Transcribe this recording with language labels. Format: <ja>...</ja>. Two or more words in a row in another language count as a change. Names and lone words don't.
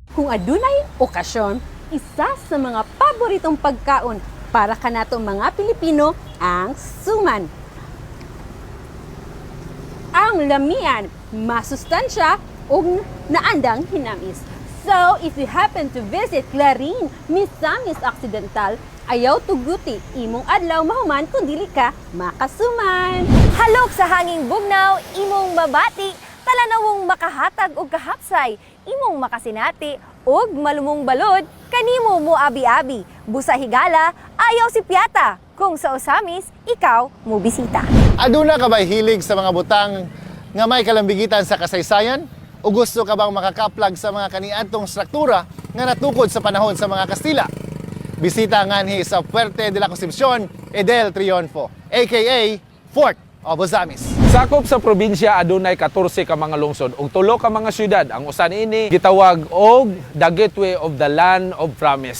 <ceb>adunay okasyon, isa sa mga paboritong pagkaon para kanatong mga Pilipino ang suman. Ang lamian, masustansya ug naandang hinamis.</ceb> <en>So, if you happen to visit</en> <ceb>Clarin, Misamis Occidental, ayaw tuguti imong adlaw mahuman kung dili ka makasuman. Halok sa hanging bugnaw, imong mabati, talanawong makahatag og kahapsay, imong makasinati og malumong balod, kanimo mo abi-abi. Busa higala, ayaw si piyata. Kung sa Osamis, ikaw mo bisita. Aduna ka ba'y hilig sa mga butang nga may kalambigitan sa kasaysayan? O gusto ka bang makakaplag sa mga kaniadtong struktura nga natukod sa panahon sa mga Kastila? Bisita nganhi sa Puerte de la Concepcion e del Triunfo, aka Fort of Osamis. Sakop sa probinsya adunay 14 ka mga lungsod ug 3 ka mga syudad. Ang usa niini gitawag og</ceb> <en>the gateway of the land of promise.</en>